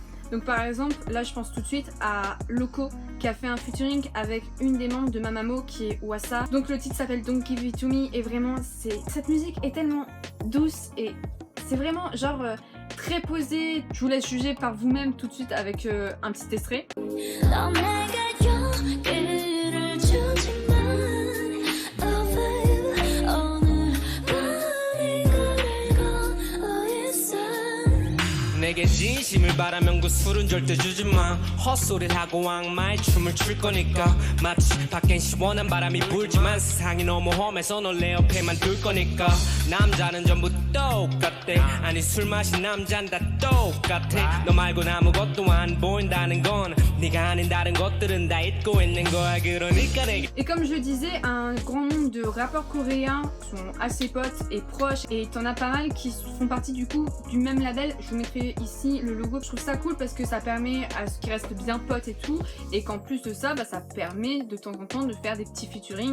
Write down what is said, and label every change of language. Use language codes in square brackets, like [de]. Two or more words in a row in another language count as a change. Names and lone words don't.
[fr] Donc par exemple, là je pense tout de suite à Loco qui a fait un featuring avec une des membres de Mamamo qui est Wassa. Donc le titre s'appelle Don't Give It To Me et vraiment cette musique est tellement douce et c'est vraiment genre très posé. Je vous laisse juger par vous-même tout de suite avec un petit extrait. [ko] 내게 진심을 바라면 그 술은 절대 주지 마. 헛소리를 하고 악마의 춤을 출 거니까. 마치 밖엔 시원한 바람이 불지만 세상이 너무 험해서 널 내 옆에만 둘 거니까. 남자는 전부 똑같대. 아니 술 마신 남잔 다 똑같아. 너 말고는 아무것도 안 보인다는 건 네가 아닌 다른 것들은 다 잊고 있는 거야. 그러니까 내게. [fr] Et comme je le disais, un grand nombre de rappeurs coréens sont assez potes et proches, et t'en as pas mal qui font partie du coup du même label. Je vous mettrai ici le logo. Je trouve ça cool parce que ça permet à ce qu'ils restent bien potes et tout, et qu'en plus de ça, ça permet de temps en temps de faire des petits featuring.